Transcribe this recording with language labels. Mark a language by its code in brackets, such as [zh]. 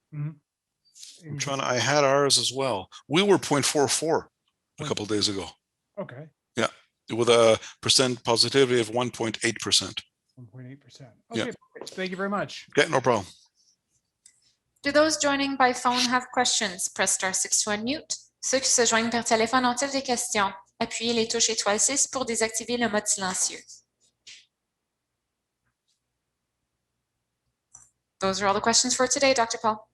[en] I'm trying to. I had ours as well. We were 0.44 a couple of days ago. Okay. Yeah, with a percent positivity of 1.8%. 1.8%. Okay. Yeah. Thank you very much. Okay, no problem. Do those joining by phone have questions? Press *6 to unmute. [fr] Ceux qui se joignent par téléphone ont-ils des questions? Appuyez les touches étoile 6 pour désactiver le mode silencieux. [en] Those are all the questions for today, Dr. Paul.